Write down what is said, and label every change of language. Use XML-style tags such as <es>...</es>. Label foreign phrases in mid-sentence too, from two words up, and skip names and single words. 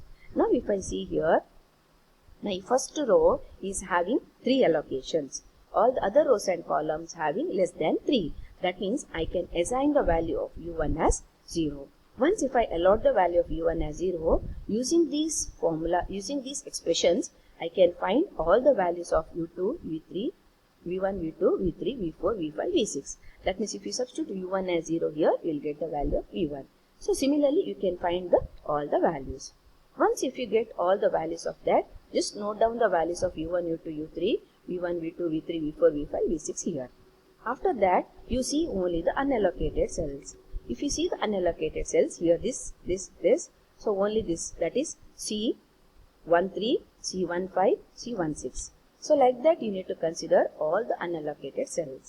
<en>Now if I see here, my first row is having 3 allocations. All the other rows and columns having less than 3. That means I can assign the value of u1 as 0. Once if I allot the value of u1 as 0, using these formula, using these expressions, I can find all the values of u2, v3, v1, v2, v3, v4, v5, v6. That means if you substitute u1 as 0 here, you will get the value of v1. So similarly, you can find all the values. Once if you get all the values of that, just note down the values of u1, u2, u3, v1, v2, v3, v4, v5, v6 here. After that, you see only the unallocated cells. If you see the unallocated cells, here this, so only this, that is C13, C15, C16. So like that, you need to consider all the unallocated cells.</en>